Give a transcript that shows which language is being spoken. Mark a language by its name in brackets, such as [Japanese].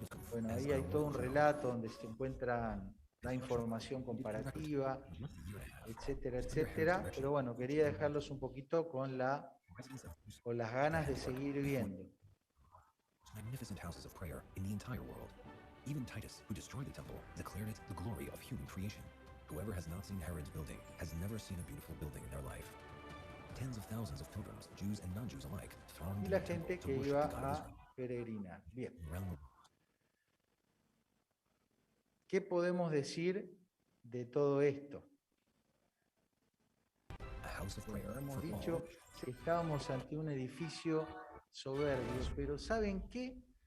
[Spanish] Bueno, ahí hay todo un relato donde se encuentra la información comparativa, etcétera, etcétera. Pero bueno, quería dejarlos un poquito con las ganas de seguir viendo. [English] Magnificent houses of prayer in the entire world. Even Titus, who destroyed the temple, declared it the glory of human creation. Whoever has not seen Herod's building has never seen a beautiful building in their life. Tens of thousands of pilgrims, Jews and non-Jews alike, thronged the temple to worship the God of Israel. [Spanish] Peregrinar. Bien. ¿Qué podemos decir de todo esto? Bueno, hemos dicho que estábamos ante un edificio soberbio, pero ¿saben qué?